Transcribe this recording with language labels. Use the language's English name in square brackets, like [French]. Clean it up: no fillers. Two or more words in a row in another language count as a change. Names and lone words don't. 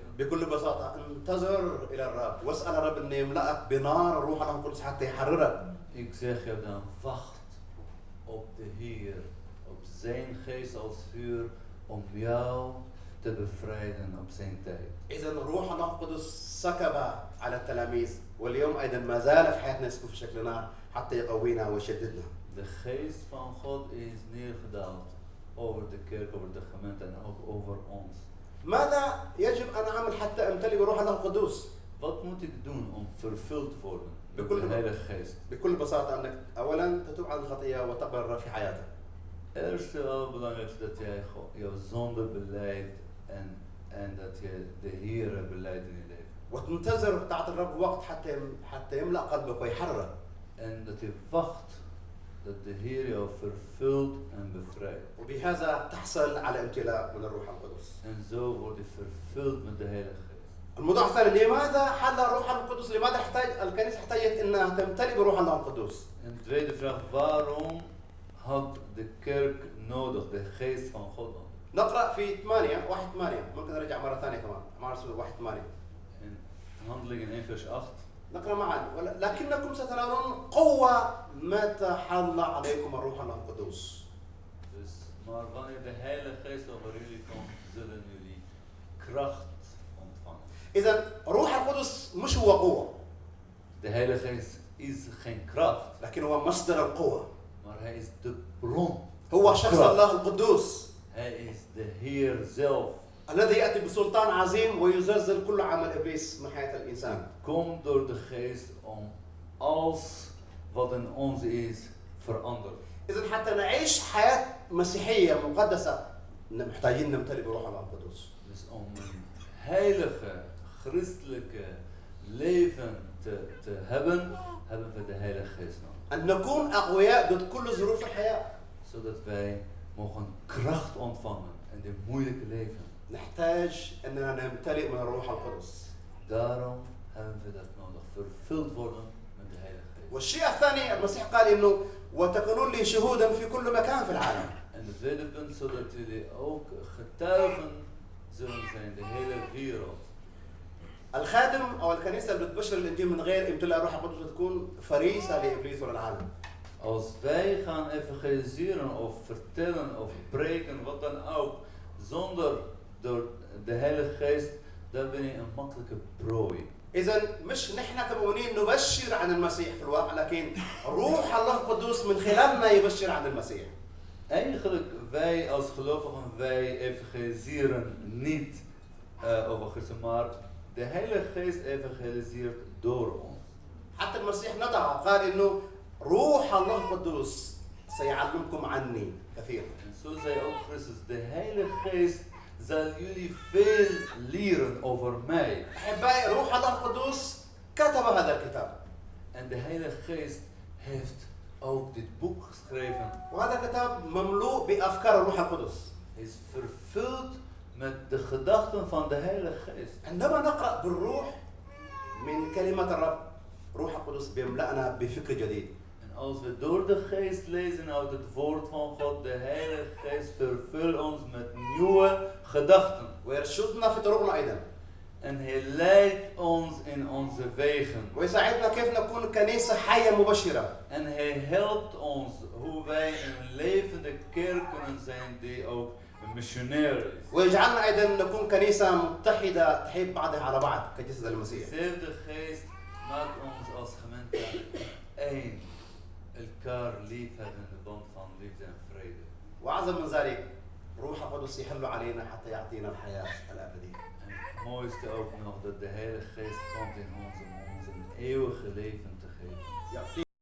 [Arabic] بكل بساطة انتظر إلى الرب واسأل الرب أن يملأك بنار الروح القدس حتى يحررك. [Dutch] Ik zeg jou dan, wacht op de Heer, op zijn geest als vuur, om jou te bevrijden op zijn tijd. [Arabic] إذا الروح القدس سكب على التلاميذ واليوم أيضا ما زال في حياتنا يسكب في شكل نار حتى يقوينا ويشددنا. [Dutch] De geest van God is neergedaald over de kerk, over de gemeente en ook over ons. [Arabic] ماذا يجب أن أعمل حتى أمتلئ بروح الله القدوس؟ [Dutch] Wat moet ik doen om vervuld te worden met [Arabic] بكل [Dutch] de Heilige Geest? [Arabic] بكل بساطة أنك أولا تتوب عن الخطية وتقبل الرب في حياتك. [Dutch] Eerste allerbelangrijkste dat jij jouw zonde beleidt en dat je de Heer beleidt in je leven. [Arabic] وتنتظر تعطي الرب وقت حتى يملأ قلبك ويحررك. [Dutch] En dat je wacht dat de Heer jou vervult en bevrijdt. [Arabic] وبهذا تحصل على امتلاء من الروح القدس. [Dutch] En zo word je vervuld met de Heilige Geest. [Arabic] الموضوع الثاني، لماذا حل الروح القدس؟ لماذا الكنيسة احتاجت انها تمتلئ بروح الله القدس؟ [Dutch] En de tweede vraag, waarom had de kerk nodig de geest van God dan? [Arabic] نقرأ في 8 ممكن نرجع مرة ثانية كمان، مرة 8. [Dutch] In Handelingen 1 vers 8. [Arabic] نقرأ معا، لكنكم ستنالون قوة متى حل عليكم الروح القدس. [Dutch] Dus, maar wanneer de Heilige Geest over jullie komt, zullen jullie kracht ontvangen. [Arabic] إذا روح القدس مش هو قوة. [Dutch] De Heilige Geest is geen kracht, [Arabic] لكن هو مصدر القوة. [Dutch] maar hij is de bron. [Arabic] هو شخص الله القدوس. [Dutch] Hij is de Heer zelf. [Arabic] الذي يأتي بسلطان عظيم ويزلزل كل عمل إبليس من حياة الإنسان. [Dutch] Komt door de Geest om alles wat in ons is veranderen. [Arabic] إذا حتى نعيش حياة مسيحية مقدسة محتاجين نمتلئ بروح الله القدس. [Dutch] Dus om een heilige, christelijke leven te hebben, hebben we de Heilige Geest nodig. [Arabic] أن نكون أقوياء ضد كل ظروف الحياة. [Dutch] Zodat wij mogen kracht ontvangen in dit moeilijke leven. [Arabic] نحتاج أننا نمتلئ من الروح القدس. [Dutch] Daarom hebben we dat nodig. Vervuld worden met de Heilige Geest. [Arabic] والشيء الثاني المسيح قال إنه وتكونون لي شهودا في كل مكان في العالم. [Dutch] En het tweede punt, zodat jullie ook getuigen zullen zijn, de hele wereld. [Arabic] الخادم أو الكنيسة اللي بتبشر الإنجيل من غير امتلاء الروح القدس بتكون فريسة لإبليس وللعالم. [Dutch] Als wij gaan evangeliseren of vertellen of preken, wat dan ook, zonder door de Heilige Geest, dan ben je een makkelijke prooi. [Arabic] إذا مش نحن كمؤمنين نبشر عن المسيح في الواقع، لكن روح الله القدوس من خلالنا يبشر عن المسيح. [Dutch] Eigenlijk, wij als gelovigen, wij evangeliseren niet over Christus, maar de Heilige Geest evangeliseert door ons. [Arabic] حتى المسيح نطق قال إنه روح الله القدوس سيعلمكم عني كثيرا. [Dutch] En zo zei ook Christus, de Heilige Geest zal jullie veel leren over mij. [Arabic] أحبائي روح الله القدوس كتب هذا الكتاب. [Dutch] En de Heilige Geest heeft ook dit boek geschreven. [Arabic] وهذا الكتاب مملوء بأفكار الروح القدس. [Dutch] Hij is vervuld met de gedachten van de Heilige Geest. [Arabic] عندما نقرأ بالروح من كلمة الرب روح القدس بيملأنا بفكر جديد. [Dutch] En als we door de Geest lezen uit het woord van God, de Heilige Geest vervult ons met nieuwe gedachten. [Arabic] ويرشدنا في طرقنا أيضا. [Dutch] En hij leidt ons in onze wegen. [Arabic] ويساعدنا كيف نكون كنيسة حية مبشرة. [Dutch] En hij helpt ons hoe wij een levende kerk kunnen zijn die ook een missionair is. [Arabic] ويجعلنا أيضا نكون كنيسة متحدة تحب بعضها على بعض كجسد المسيح. [Dutch] Dezelfde Geest maakt ons als gemeente één. Elkaar lief hebben in de band van liefde en vrede. [Arabic] وأعظم من ذلك روح القدس يحل علينا حتى يعطينا الحياة الأبدية. [Dutch] En het mooiste ook nog dat de Heilige Geest komt in ons om ons een eeuwige leven te geven.